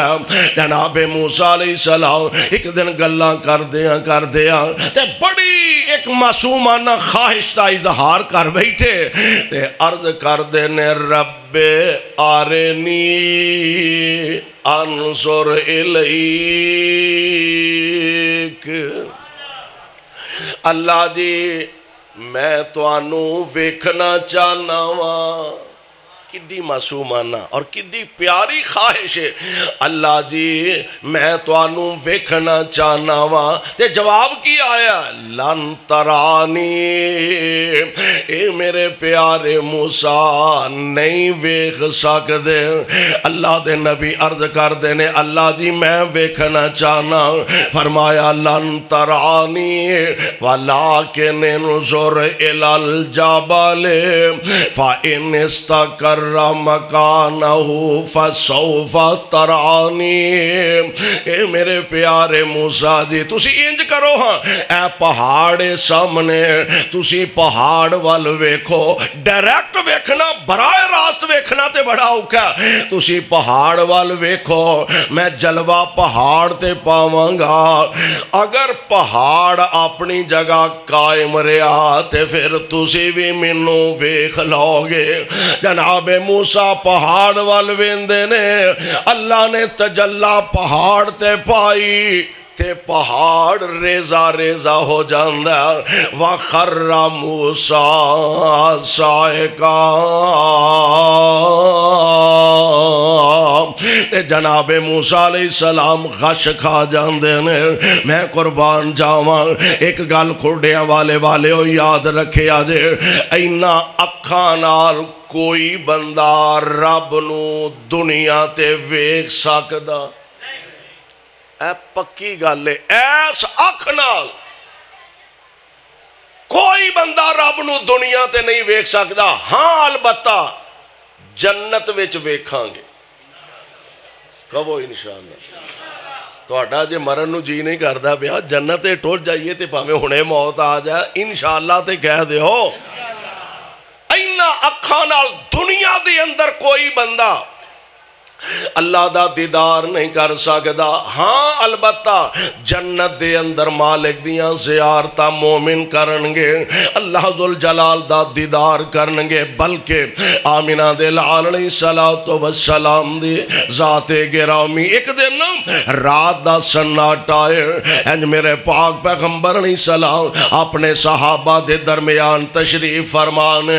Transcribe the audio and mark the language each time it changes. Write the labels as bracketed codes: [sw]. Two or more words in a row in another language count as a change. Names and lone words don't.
[pa] جناب موسیٰ [ar] علیہ السلام [pa] ایک دن گلاں کر دیا تے بڑی ایک معصومانہ خواہش دا اظہار کر بیٹھے تے عرض کر دینے [ar] رب آرنی انظر الیک [pa] اللہ جی میں تانوں ویکھنا چاہنا وا. کڈی معصومانہ اور کڈی پیاری خواہش ہے. اللہ جی میں تانوں ویکھنا چاہنا وا. تے جواب کی آیا [ar] لن ترانی. [pa] اے میرے پیارے موسیٰ نہیں ویکھ سکدے. اللہ دے نبی عرض کر دینے اللہ جی میں ویکھنا چاہنا. [ar] فرمایا لن ترانی ولکن انظر الی الجبل فإن استقر مکانہ فسوف ترانی. [pa] اے میرے پیارے موسیٰ جی تسی انج کرو ہاں اے پہاڑ سامنے تسی پہاڑ وال ویکھو. ڈائریکٹ ویکھنا براہ راست ویکھنا تے بڑا اوکھا. تسی پہاڑ وال ویکھو میں جلوہ پہاڑ تے پاواں گا. اگر پہاڑ اپنی جگہ قائم رہا تے پھر تسی بھی مینوں ویکھ لو گے. جناب موسیٰ پہاڑ وال ویندے نے. اللہ نے تجلا پہاڑ تے پائی تے پہاڑ ریزہ ریزہ ہو جاندہ. [ar] وَخَرَّ مُوسَىٰ صَعِقًا. [pa] تے جناب موسیٰ [ar] علیہ السلام [pa] غش کھا جاندے نے. میں قربان جاواں ایک گل کھڑیاں والے ہو یاد رکھے آجے. اینا اکھاں نال کوئی بندہ رب نو دنیا تے ویکھ سکدا. اے پکی گل ہے. ایس اکھ نال کوئی بندہ رب نو دنیا تے نہیں ویکھ سکدا. ہاں البتہ جنت وچ ویکھاں گے. کہو انشاءاللہ. تہاڈا جے مرن نو جی نہیں کردا پیا جنت تے ٹر جائیے تے پاویں ہنے موت آ جائے انشاءاللہ تے کہہ دیو. اینا اکھاں نال دنیا دے اندر کوئی بندہ اللہ دا دیدار نہیں کر سکدا. ہاں البتہ جنت دے اندر مالک دیاں زیارتاں مومن کرنگے. اللہ ذوالجلال دا دیدار کرنگے. بلکہ آمینہ دے لال [ar] علیہ السلام [pa] دی ذات گرامی ایک دن رات دا سناٹا ہے. میرے پاک پیغمبر [ar] علیہ السلام [pa] اپنے صحابہ دے درمیان تشریف فرمانے.